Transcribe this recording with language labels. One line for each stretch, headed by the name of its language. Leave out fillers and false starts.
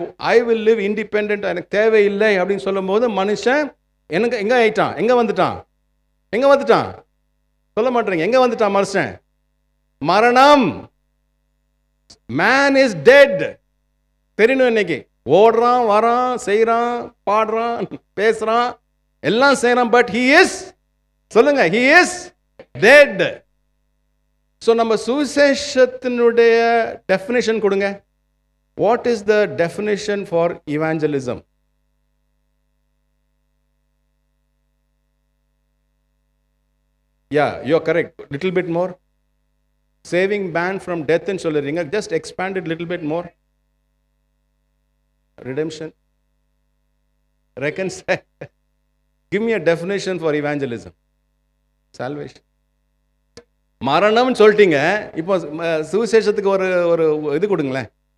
English: I will live independent,
Tamil: எனக்கு தேவையில்லை அப்படின்னு சொல்லும் போது மனுஷன் எனக்கு எங்க ஆயிட்டான்? எங்க வந்துட்டான்? சொல்ல மாட்டேங்க. எங்க வந்துட்டான் மனுஷன்? மரணம்.
English: Man is dead.
Tamil: தெரியணும். இன்னைக்கு ஓடுறான், வரான், செய்யறான், பாடுறான், பேசுறான், எல்லாம் செய்யறான்.
English: but he is,
Tamil: சொல்லுங்க,
English: he is dead.
Tamil: ஸோ நம்ம சுவிசேஷத்தினுடைய டெஃபினிஷன் கொடுங்க.
English: What is the definition for evangelism? Yeah, you're correct. Little bit more. Saving man from death and
Tamil: சொல்லுறீங்க.
English: Just expand it little bit more. Redemption. Reconcile. Give me a definition for evangelism.
Tamil: Salvation. மரணம்னு சொல்லிட்டீங்க. இப்போ சுவிசேஷத்துக்கு ஒரு ஒரு இது கொடுங்களேன்.